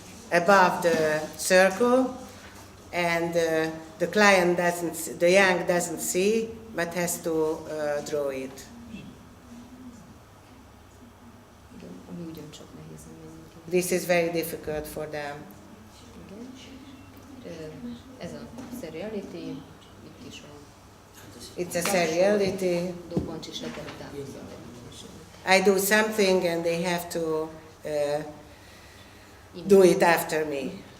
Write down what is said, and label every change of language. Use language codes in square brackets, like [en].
[en] Above the circle, and the client doesn't, the young doesn't see, but has to draw it. [hu] Igen, ami ugyancsak nehéz menni. [en] This is very difficult for them. [hu] Igen. Ez a seriality, itt is van. [en] It's a seriality. [hu] Dobbancs is le kell távozni. [en] I do something and they have to do it after me.